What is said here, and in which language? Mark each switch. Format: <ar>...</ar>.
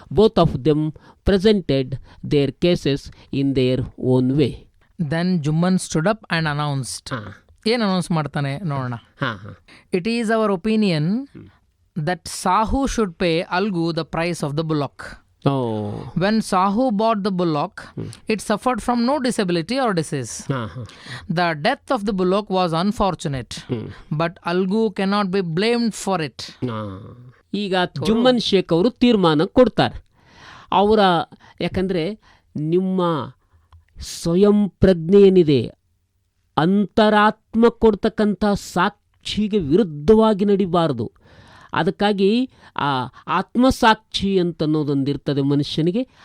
<en>Both of them presented their cases in their own way. Then Jumman stood up and announced.</en> <kn>ಏನು announce ಮಾಡ್ತಾನೆ ನೋಡೋಣ.</kn> <en>It is our opinion that Sahu should pay Algu the price of the bullock. When Sahu bought the bullock, it suffered from no disability or disease. The death of the bullock was unfortunate, but Algu cannot be blamed for it.</en> <kn>ಈಗ ಜುಮ್ಮನ್ ಶೇಖ್ ಅವರು ತೀರ್ಮಾನ ಕೊಡ್ತಾರೆ. ಅವರ ಯಾಕಂದರೆ ನಿಮ್ಮ ಸ್ವಯಂ ಪ್ರಜ್ಞೆ ಏನಿದೆ, ಅಂತರಾತ್ಮ ಕೊಡ್ತಕ್ಕಂಥ ಸಾಕ್ಷಿಗೆ ವಿರುದ್ಧವಾಗಿ ನಡಿಬಾರದು. ಅದಕ್ಕಾಗಿ ಆ ಆತ್ಮಸಾಕ್ಷಿ ಅಂತನ್ನೋದೊಂದಿರ್ತದೆ ಮನುಷ್ಯನಿಗೆ.</kn>